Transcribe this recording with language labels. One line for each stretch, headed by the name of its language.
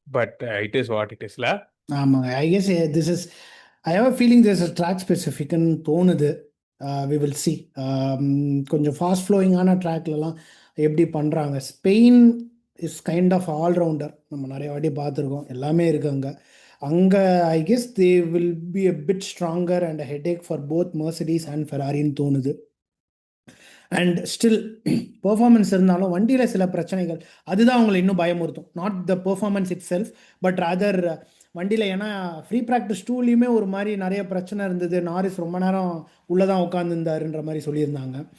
English: But it is what it இஸ்ல.
Tamil: ஆமாங்க.
English: I guess this is I have a feeling this is track ஸ்பெசிஃபிக்னு
Tamil: தோணுது.
English: We will see.
Tamil: கொஞ்சம் fast ஃப்ளோயிங்கான ட்ராக்லலாம் எப்படி பண்ணுறாங்க.
English: Spain is kind of all rounder,
Tamil: நம்ம நிறைய வாட்டி பார்த்துருக்கோம், எல்லாமே இருக்கு அங்கே. அங்கே
English: I guess they will be a bit stronger and a headache for both Mercedes and ஃபெராரின்னு
Tamil: தோணுது.
English: and still
Tamil: பெர்ஃபார்மன்ஸ் இருந்தாலும் வண்டியில் சில பிரச்சனைகள், அதுதான் அவங்களை இன்னும் பயமுறுத்தும்.
English: not the performance itself, but other
Tamil: வண்டியில். ஏன்னா ஃப்ரீ ப்ராக்டிஸ் டூலையுமே ஒரு மாதிரி நிறைய பிரச்சனை இருந்தது, நாரிஸ் ரொம்ப நேரம் உள்ளே தான் உட்காந்துருந்தாருன்ற மாதிரி சொல்லியிருந்தாங்க.